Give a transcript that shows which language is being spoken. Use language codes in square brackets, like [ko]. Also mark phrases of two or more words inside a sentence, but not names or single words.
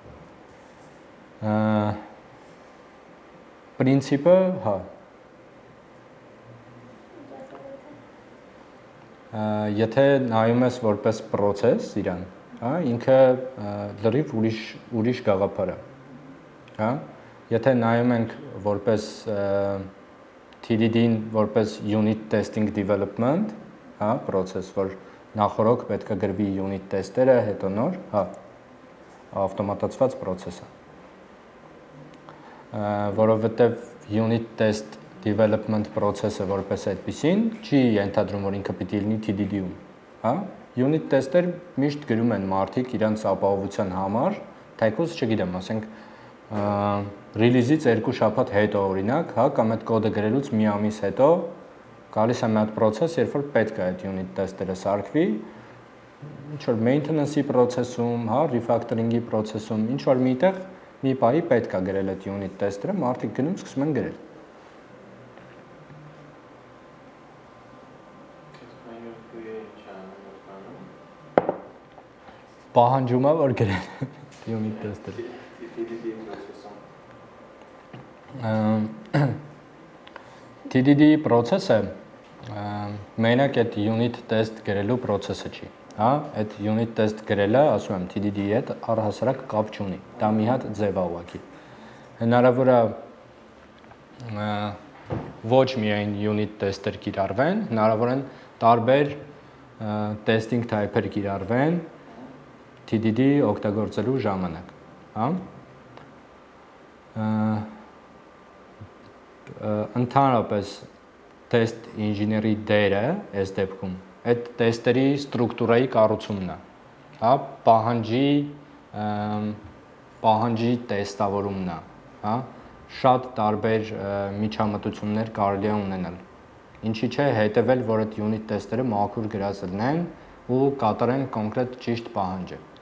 [hy] Պրինցիպը, հա։ Եթե նայում ես որպես process իրան, հա, ինքը լրիվ ուրիշ գաղափար է, հա։ Եթե նայում ենք որպես TDD-ին որպես [en] unit testing development, [hy] հա, process, որ նախորոք պետք է գրվի [en] unit test- [hy] երը, հետո նոր, հա, ավտոմատացված process է։ Որովհետև [en] unit test development process- [hy] ը որպես այդպիսին չի ենթադրում, որ ինքը պիտի լինի TDD-ում, հա։ [en] Unit test- [hy] եր միշտ գրում են մարդիկ իրանց ապահովության համար, թեկուզ չգիտեմ, ասենք release-ից 2 շաբաթ հետո օրինակ, հա, կամ այդ կոդը գրելուց մի ամիս հետո գալիս է մի հատ process, երբ որ պետք է այդ [en] unit test- [hy] երը սարքվի, ինչ որ maintenance-ի process-ում, հա, refactoring-ի process-ում, ինչ որ միտեղ մի պահի պետք է գրել այդ [en] unit test- [hy] երը, մարդիկ գնում սկսում են գրել։ Պահանջում է, որ գրեն [en] unit test- [hy] երը։ [en] TDD process- [hy] ը մենակ այդ [en] unit test [hy] գրելու process-ը չի, հա, այդ [en] unit test [hy] գրելը, ասում եմ, TDD-ի հետ առհասարակ կապ չունի, դա մի հատ ձև է ուղղակի։ Հնարավոր է ոչ միայն [en] unit test- [hy] եր կիրառվեն, հնարավոր են տարբեր [en] testing type- [hy] եր կիրառվեն TDD օգտագործելու ժամանակ, հա։ Ընդհանրապես test ինժեների դերը այս դեպքում այդ տեստերի ստրուկտուրայի կառուցումն է, հա, պահանջի տեստավորումն է, հա, շատ տարբեր միջամտություններ կարելի է ունենալ, ինչի չէ հետևել, որ այդ unit տեստերը մաքուր գրած լինեն ու կատարեն կոնկրետ ճիշտ պահանջը։